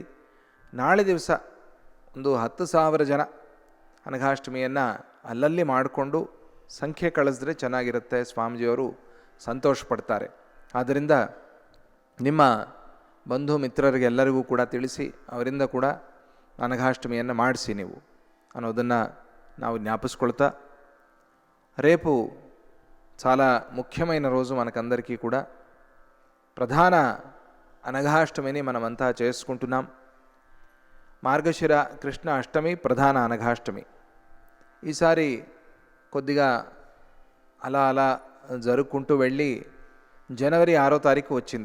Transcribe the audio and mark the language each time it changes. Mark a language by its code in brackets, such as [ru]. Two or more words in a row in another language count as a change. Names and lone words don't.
[kn] ನಾಳೆ ದಿವಸ 10,000 ಜನ ಅನಘಾಷ್ಟಮಿಯನ್ನು ಅಲ್ಲಲ್ಲಿ ಮಾಡಿಕೊಂಡು ಸಂಖ್ಯೆ ಕಳಿಸಿದ್ರೆ ಚೆನ್ನಾಗಿರುತ್ತೆ, ಸ್ವಾಮೀಜಿಯವರು ಸಂತೋಷ ಪಡ್ತಾರೆ. ಆದ್ದರಿಂದ ನಿಮ್ಮ ಬಂಧು ಮಿತ್ರರಿಗೆಲ್ಲರಿಗೂ ಕೂಡ ತಿಳಿಸಿ, ಅವರಿಂದ ಕೂಡ ಅನಘಾಷ್ಟಮಿಯನ್ನು ಮಾಡಿಸಿ ನೀವು ಅನ್ನೋದನ್ನು ನಾವು జ్ఞాపిస్కొల్తా. [te] రేపు చాలా ముఖ్యమైన రోజు మనకందరికీ కూడా ప్రధాన అనఘాష్టమిని మనమంతా చేసుకుంటున్నాం. మార్గశిర కృష్ణ అష్టమి ప్రధాన అనఘాష్టమి. ఈసారి కొద్దిగా అలా జరుపుకుంటూ వెళ్ళి జనవరి 6వ తారీఖు వచ్చింది.